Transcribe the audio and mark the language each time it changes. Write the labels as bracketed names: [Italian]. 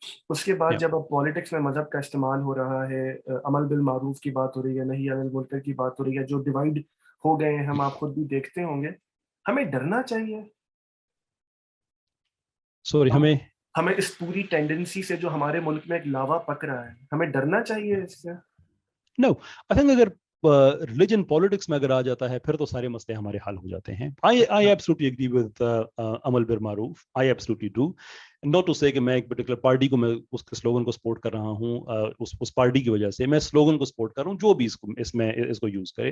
[Urdu] اس کے بعد جب اب پالیٹکس میں مذہب کا استعمال ہو رہا ہے, عمل بالمعروف کی بات ہو رہی ہے, نہیں عن المنکر کی بات ہو رہی ہے, جو ڈیوائڈ ہو گئے ہیں ہم آپ خود بھی دیکھتے ہوں گے, ہمیں ڈرنا چاہیے. سوری, ہمیں اس پوری ٹینڈنسی سے جو ہمارے ملک میں ایک لاوا پک رہا ہے, ہمیں ڈرنا چاہیے اس سے. نو, [English] I think [Urdu] اگر ریلیجن پالیٹکس میں اگر آ جاتا ہے پھر تو سارے مسئلے ہمارے حل ہو جاتے ہیں. [English] I absolutely agree with عمل بالمعروف. I absolutely do. Not to say [Urdu] کہ میں ایک پرٹیکولر پارٹی کو, میں اس کے سلوگن کو سپورٹ کر رہا ہوں, اس پارٹی کی وجہ سے میں سلوگن کو سپورٹ کر رہا ہوں, جو بھی اس کو یوز کرے.